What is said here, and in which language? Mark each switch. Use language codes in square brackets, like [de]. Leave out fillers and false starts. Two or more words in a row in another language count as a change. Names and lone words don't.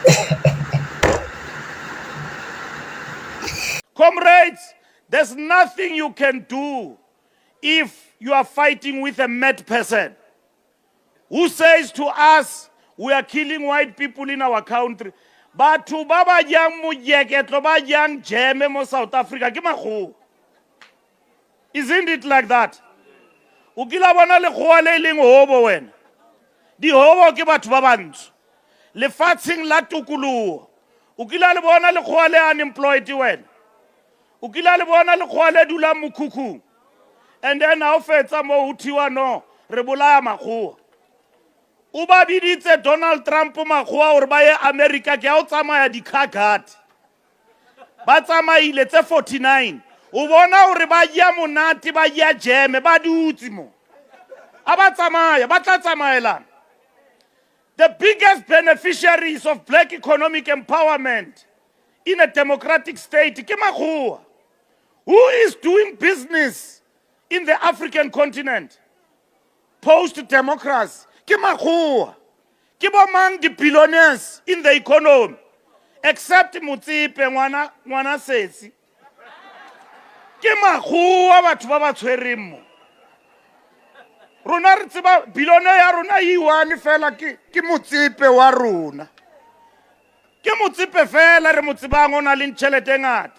[en] comrades, there's nothing you can do if you are fighting with a mad person who says to us, we are killing white people in our country. [st] batho ba ba jang mojeketlo ba jang jeme mo South Africa ke makgowa. [en] Isn't it like that? [st] O kila bona lekgowa le leng hobo wena. Di hobo ke batho ba bantsho. Lefatsheng la tokoloho. O kila le bona lekgowa le unemployed wena. O kila le bona lekgowa le dula mokhukhung. And then ha o fetsa mo ho thiwa no re bolaya makgowa. O ba biditse Donald Trump makgowa hore ba ye America ke ha o tsamaya di-car guard. Ba tsamaile tse 49. O bona hore ba ya monate ba ya jeme ba dutse mo. A ba tsamaya ba tla tsamaelana. [en] The biggest beneficiaries of black economic empowerment in a democratic state [st] ke makgowa. [en] Who is doing business in the African continent post-democracy? [st] Ke makgowa. Ke bo mang di-billionaires [en] in the economy [st] except Motsepe ngwana Sesi. Ke makgowa batho ba ba tshwereng mo. Rona re tseba billionaire ya rona one fela ke Motsepe wa rona. Ke Motsepe fela re mo tsebang o na le tšhelete ngata.